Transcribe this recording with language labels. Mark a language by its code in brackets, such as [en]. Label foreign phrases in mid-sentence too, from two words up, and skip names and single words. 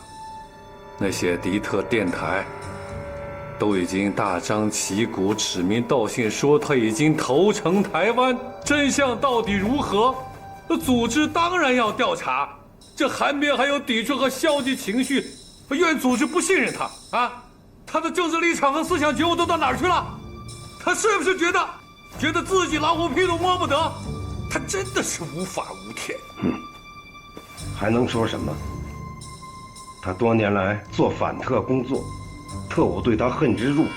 [zh] 那些迪特電台都已經大張旗鼓、指名道姓說他已經投誠台灣，真相到底如何？組織當然要調查。這韓冰還有抵觸和消極情緒，願組織不信任他啊？他的政治立場和思想覺悟都到哪兒去了？他是不是覺得自己老虎屁都摸不得？他真的是無法無天。還能說什麼？他多年來做反特工作，特務對他恨之入骨。